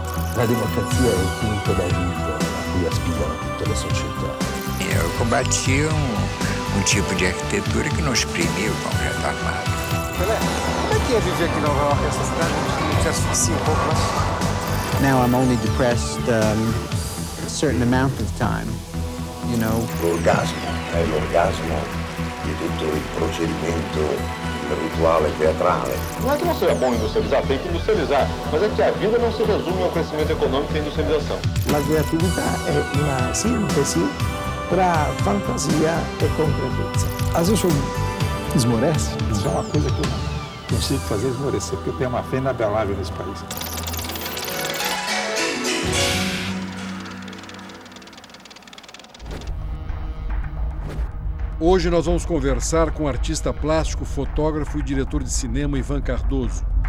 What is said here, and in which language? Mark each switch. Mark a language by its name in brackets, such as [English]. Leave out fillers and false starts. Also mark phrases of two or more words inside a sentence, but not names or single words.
[Italian] La democrazia è il punto d'arrivo a cui aspirano tutte le società. [Portuguese] Eu combati tipo de arquitetura que não exprimia o concreto armado. Pelé, como é que é viver aqui em Nova York, essa cidade que te asfixia um pouco, né? [English] Now I'm only depressed a certain amount of time, you know. [Italian] L'orgasmo è l'orgasmo di tutto il procedimento rituale teatrale. [Portuguese] Não é que não seja bom industrializar, tem que industrializar, mas é que a vida não se resume ao crescimento econômico e à industrialização. [Italian] La creatività è una sintesi tra fantasia e concretezza. [Portuguese] Às vezes eu esmorece, isso é uma coisa que eu não consigo fazer esmorecer, porque eu tenho uma fé inabelável nesse país. Hoje nós vamos conversar com o artista plástico, fotógrafo e diretor de cinema Ivan Cardoso.